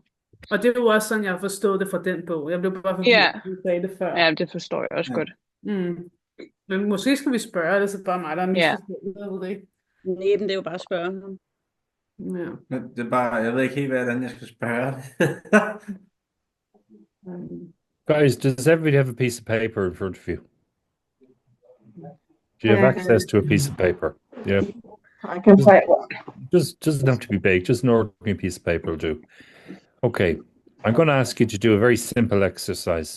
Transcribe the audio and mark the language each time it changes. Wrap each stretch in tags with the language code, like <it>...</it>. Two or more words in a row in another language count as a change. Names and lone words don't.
<da>Og det er jo også sådan, jeg har forstået det fra den bog. Jeg blev bare forvirret, Ja. at du sagde det før. Ja, det forstår jeg også godt. Men måske skal vi spørge det, så bare mig, der er misforstået. Jeg ved det ikke. Nej, men det er jo bare at spørge ham. Ja. Men det er bare, jeg ved ikke helt, hvordan jeg skal spørge det.</da> <en>Guys, does everybody have a piece of paper in front of you? Do you have access to a piece of paper? Yeah. I can find one. Just doesn't have to be big, just an ordinary piece of paper will do. Okay, I'm going to ask you to do a very simple exercise.</en>